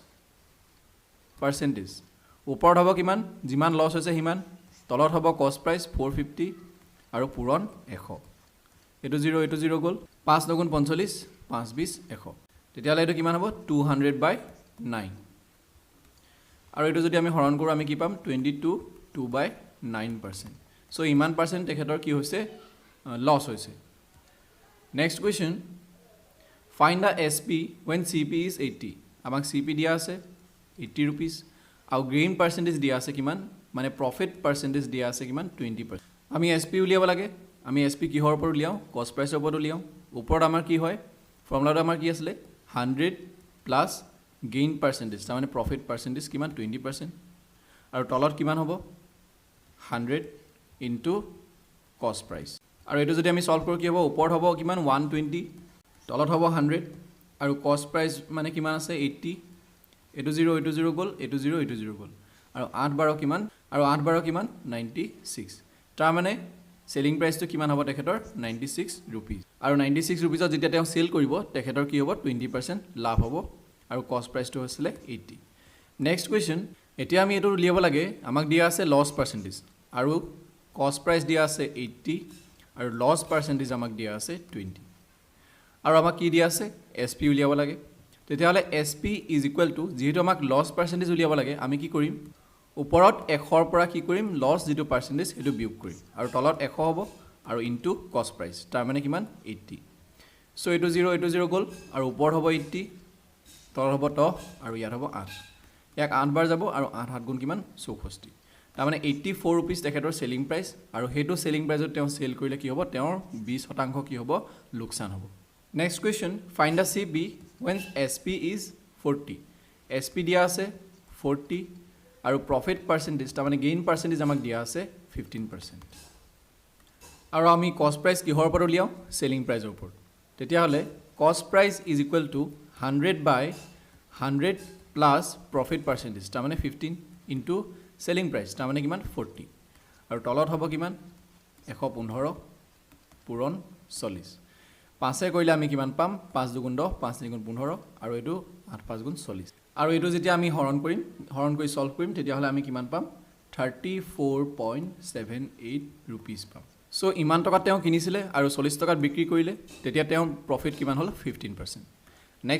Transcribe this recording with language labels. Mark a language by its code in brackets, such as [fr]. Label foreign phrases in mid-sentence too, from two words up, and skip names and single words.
[as] পাৰ্চেন্টেজ ওপৰত হ'ব কিমান যিমান লছ হৈছে সিমান তলত হ'ব [en] cost price [as] 450 আৰু পূৰণ 100 এটো 0 এটো 0 গ'ল 5 9 45 5 20 100 তেতিয়ালে এটো কিমান হ'ব 200/9 আৰু এটো যদি আমি হৰণ কৰো আমি কি পাম 22 2/9% সো ইমান পাৰ্চেন্ট তেখেতৰ কি হৈছে লছ হৈছে [en] next question find the SP when CP is 80 [as] আমাক CP দিয়া আছে 80 rupees আৰু [en] gain percentage [as] দিয়া আছে কিমান মানে [en] profit percentage [as] দিয়া আছে কিমান 20% আমি SP উলিয়াব লাগে আমি SP কিহৰ ওপৰত উলিয়াও [en] cost price [as] ওপৰত উলিয়াও ওপৰত আমাৰ কি হয় ফৰ্মুলাটো আমাৰ কি আছিল 100 [en] plus gain percentage [as] তাৰ মানে [en] profit percentage [as] কিমান 20% আৰু তলত কিমান হ'ব 100 [en] into cost price [as] আৰু এটো যদি আমি সলভ কৰো কি হ'ব ওপৰত হ'ব কিমান 120 তলত হ'ব 100 আৰু [en] cost price [as] মানে কিমান আছে 80 এটো 0 এটো 0 গ'ল এটো 0 এটো 0 গ'ল আৰু 8 12 কিমান আৰু 8 12 কিমান 96 তাৰ মানে [en] selling priceটো [as] কিমান হ'ব তেখেতৰ 96 rupees আৰু 96 rupees যেতিয়া তেওঁ সেল কৰিব তেখেতৰ কি হ'ব 20% লাভ হ'ব আৰু [en] cost priceটো [as] হৈছিল 80 [en] next question [as] এতিয়া আমি এটো উলিয়াব লাগে আমাক দিয়া আছে [en] loss percentage [as] আৰু [en] cost price [as] দিয়া আছে 80 আৰু [en] loss percentage [as] আমাক দিয়া আছে 20 আৰু আমাক কি দিয়া আছে SP উলিয়াব লাগে তেতিয়াহলে [en] SP is equal to [as] যেহেতু আমাক [en] loss percentage [as] উলিয়াব লাগে আমি কি কৰিম ওপৰত 100 ৰ পৰা কি কৰিম লছ যেটো পাৰ্চেন্টেজ হেতু বিয়োগ কৰিম আৰু তলত 100 হ'ব আৰু [en] into cost price [as] তাৰ মানে কিমান 80 সো এটো 0 এটো 0 গ'ল আৰু ওপৰত হ'ব 80 তলত হ'ব 10 আৰু ইয়াত হ'ব 8 ইয়াক 8 বাৰ যাব আৰু 8 7 গুণ কিমান 64 তাৰ মানে 84 rupees তেখেতৰ [en] selling price [as] আৰু হেতু [en] selling priceত [as] তেওঁ সেল কৰিলে কি হ'ব তেওঁৰ 20% কি হ'ব লোকসান হ'ব [en] next question find the CP when SP is 40 [as] SP দিয়া আছে 40 আৰু [en] profit percentage [as] তাৰ মানে [en] gain percentage [as] আমাক দিয়া আছে 15% আৰু আমি [en] cost price [as] কিহৰ ওপৰত উলিয়াও [en] selling price [as] ওপৰত তেতিয়া হলে [en] cost price is equal to [as] 100/100 [en] plus profit percentage [as] তাৰ মানে 15 [en] into selling price [as] তাৰ মানে কিমান 40 আৰু তলত হ'ব কিমান 115 পূৰণ 40 পাঁচে কৰিলে আমি কিমান পাম 5 2 10 5 3 15 আৰু এটো 8 5 40 আৰু এটো যেতিয়া আমি হৰণ কৰি সলভ কৰিম তেতিয়া হলে আমি কিমান পাম 34.78 rupees পাম সো ইমান টকা তেওঁ কিনিছিলে আৰু 40 টকাত বিক্ৰী কৰিলে তেতিয়া তেওঁ প্ৰফিট কিমান হল 15% নেক্সট